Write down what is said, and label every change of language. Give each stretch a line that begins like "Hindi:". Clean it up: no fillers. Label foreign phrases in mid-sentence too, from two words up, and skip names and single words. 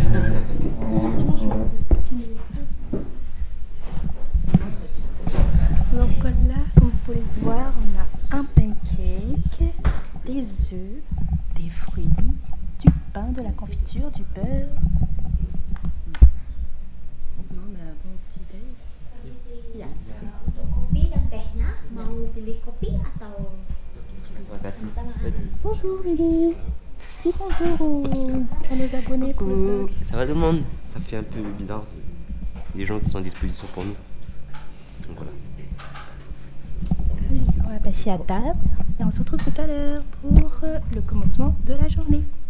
French: Non, c'est bon, je vais filmer. Donc là, comme vous pouvez le voir, on a un pancake, des œufs, des fruits, du pain, de la confiture, du beurre. Non, mais bon petit déj.
Indonesian: Ya. Kopi dan tehnya mau pilih kopi atau sama?
French: Bonjour bébé. Dis bonjour à nos abonnés pour le blog. Ça va tout le monde? Ça fait un peu bizarre, les gens qui sont à disposition pour nous. Donc voilà. On va passer à table et on se retrouve tout à l'heure pour le commencement de la journée.